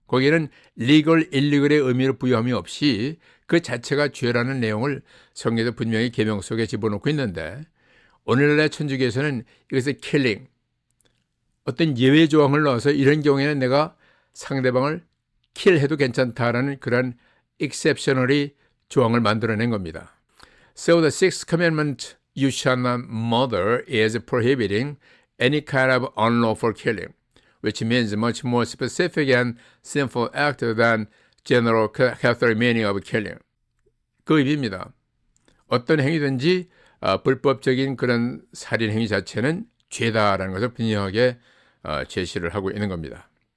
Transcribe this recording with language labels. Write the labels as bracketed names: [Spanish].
[Korean] 거기에는 legal, illegal의 의미를 부여함이 없이 그 자체가 죄라는 내용을 성경에서 분명히 계명 속에 집어넣고 있는데 오늘날의 천주교에서는 이것을 killing, 어떤 예외 조항을 넣어서 이런 경우에는 내가 상대방을 킬해도 괜찮다라는 그런 exceptionally 조항을 만들어낸 겁니다. [English] So the sixth commandment, you shall not murder, is prohibiting any kind of unlawful killing, which means much more specific and sinful act than general Catholic meaning of killing. [Korean] 그 의미입니다. 어떤 행위든지 불법적인 그런 살인 행위 자체는 죄다라는 것을 분명하게 제시를 하고 있는 겁니다.